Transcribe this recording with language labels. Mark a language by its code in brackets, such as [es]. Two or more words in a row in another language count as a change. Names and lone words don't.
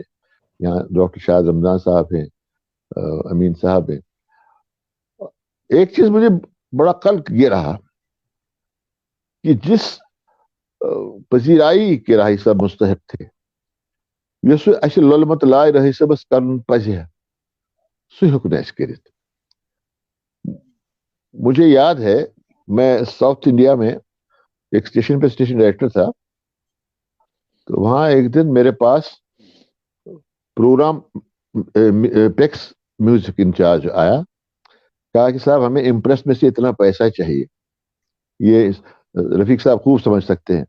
[ur] یہاں ڈاکٹر شاہد رمضان صاحب ہیں, امین صاحب ہیں. ایک چیز مجھے بڑا قلق یہ رہا کہ جس پذیرائی کے راہی صاحب مستحق تھے, [ks] یس اسے لولمت لائے راہی صاحبس کرن پزے سہ ہیوک نہ اس کرت. [ur] مجھے یاد ہے میں ساؤتھ انڈیا میں ایک اسٹیشن پہ [en] station director [ur] تھا, تو وہاں ایک دن میرے پاس پروگرام پیکس [en] music in-charge [ur] آیا, کہا کہ صاحب ہمیں امپریس میں سے اتنا پیسہ چاہیے, یہ رفیق صاحب خوب سمجھ سکتے ہیں.